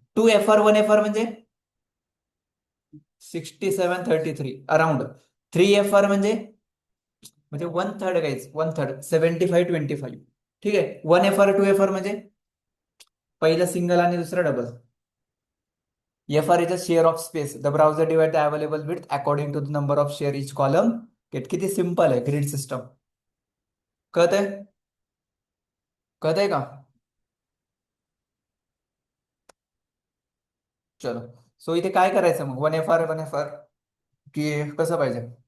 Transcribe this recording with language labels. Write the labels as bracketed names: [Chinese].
[Marathi] To F R one F R म्हणजे 67-33 around. Three F R म्हणजे one third guys, one third 75-25. ठीक आहे. One F R to F R म्हणजे पहिलं single आणि दुसरं double. [English] F R is a share of space. The browser divide the available width according to the number of share each column get. [Marathi] किती simple आहे grid system. कळत आहे? कळत आहे का? चलो. सो इथे काय करायचं मग? वन एफ आर की कसं पाहिजे?